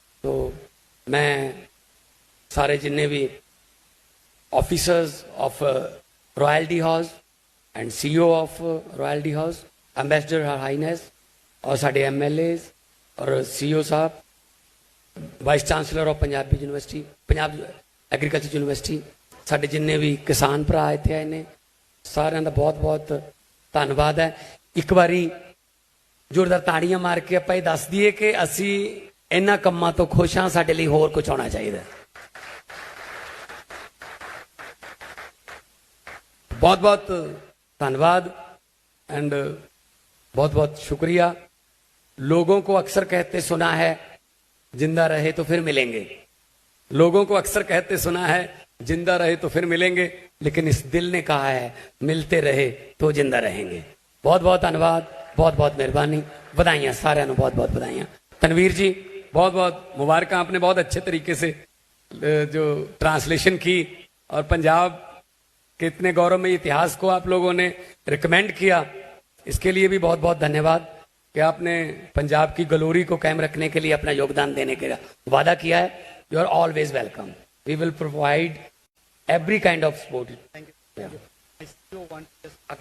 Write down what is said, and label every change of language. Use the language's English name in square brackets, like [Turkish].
[Punjabi] ਤੋ ਮੈਂ ਸਾਰੇ ਜਿੰਨੇ ਵੀ officers of royalty house and CEO of royalty house, ambassador ਹਰ ਹਾਈਨੈਸ, ਔਰ ਸਾਡੇ MLAs ਔਰ CEO Sahib, ਵਾइस chancellor of Punjabi university, Punjab agriculture university, साढ़े जिन्ने भी किसान भरा इत्थे आए ने, सारिਆਂ ਦਾ बहुत बहुत धन्यवाद है। एक बारी जोरदार ताड़ियां मार के ਆਪਾਂ ਇਹ ਦੱਸ ਦਈਏ ਕਿ ਅਸੀਂ ਇਹਨਾਂ ਕੰਮਾਂ ਤੋਂ ਖੁਸ਼ ਹਾਂ, ਸਾਡੇ ਲਈ ਹੋਰ ਕੁਝ ਹੋਣਾ ਚਾਹੀਦਾ। [Hindi] बहुत बहुत धन्यवाद एंड बहुत बहुत शुक्रिया। लोगों को अक्सर कहते सुना है, जिंदा रहे तो फिर मिलेंगे। लोगों को अक्सर कहते सुना है, जिंदा रहे तो फिर मिलेंगे, लेकिन इस दिल ने कहा है मिलते रहे तो जिंदा रहेंगे। बहुत बहुत धन्यवाद, बहुत बहुत मेहरबानी, बधाइयाँ सारे, बहुत बहुत बधाइयाँ। तनवीर जी बहुत बहुत मुबारक, आपने बहुत अच्छे तरीके से जो ट्रांसलेशन की और पंजाब के इतने गौरवमय इतिहास को आप लोगों ने रिकमेंड किया, इसके लिए भी बहुत बहुत धन्यवाद कि आपने पंजाब की ग्लोरी को कायम रखने के लिए अपना योगदान देने का वादा किया है। [English] You are always welcome, we will provide every kind of support. Thank you. I still want to just